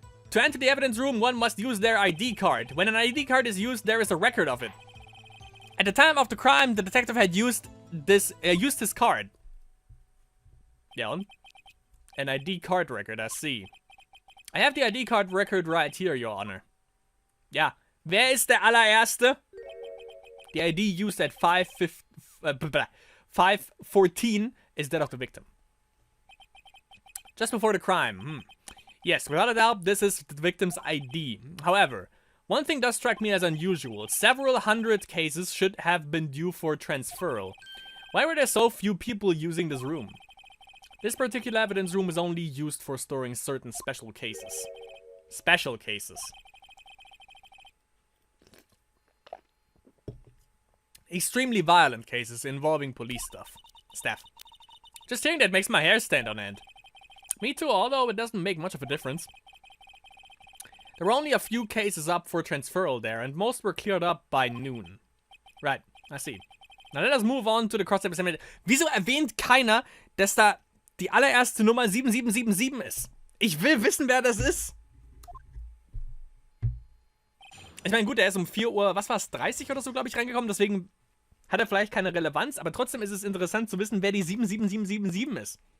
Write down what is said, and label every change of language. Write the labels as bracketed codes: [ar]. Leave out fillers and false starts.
[en] To enter the evidence room, one must use their ID card. When an ID card is used, there is a record of it. At the time of the crime, the detective had used his card. Yeah, an ID card record, I see. I have the ID card record right here, Your Honor. [de] Ja, wer ist der allererste? [en] The ID used at 5:14 is that of the victim. Just before the crime. Yes, without a doubt, this is the victim's ID. However, one thing does strike me as unusual. Several hundred cases should have been due for transferal. Why were there so few people using this room? This particular evidence room is only used for storing certain special cases. Special cases. Extremely violent cases involving police staff. Just hearing that makes my hair stand on end. Me too, although it doesn't make much of a difference. There were only a few cases up for transferal there, and most were cleared up by noon. Right, I see. Now let us move on to the cross-examination. [de] Wieso erwähnt keiner, dass da die allererste Nummer 7777 ist? Ich will wissen, wer das ist. Ich meine, gut, er ist um 4 Uhr, was war es, 30 oder so, glaube ich, reingekommen. Deswegen hat er vielleicht keine Relevanz. Aber trotzdem ist es interessant zu wissen, wer die 77777 ist.